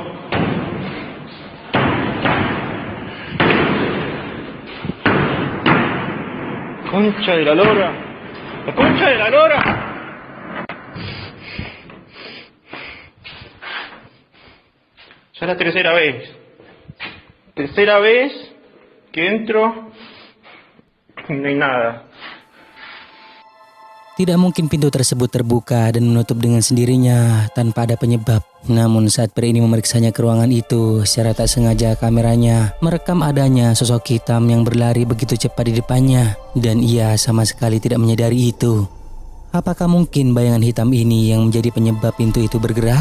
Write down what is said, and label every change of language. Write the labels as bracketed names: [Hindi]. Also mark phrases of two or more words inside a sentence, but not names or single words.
[Spanish] Concha de la lora. La concha de la lora. Ya la tercera vez. Tercera vez que entro y no hay nada. [Indonesian] Tidak mungkin pintu tersebut terbuka dan menutup dengan sendirinya tanpa ada penyebab. Namun saat pria ini memeriksanya ke ruangan itu, secara tak sengaja kameranya merekam adanya sosok hitam yang berlari begitu cepat di depannya. Dan ia sama sekali tidak menyadari itu. Apakah mungkin bayangan hitam ini yang menjadi penyebab pintu itu bergerak?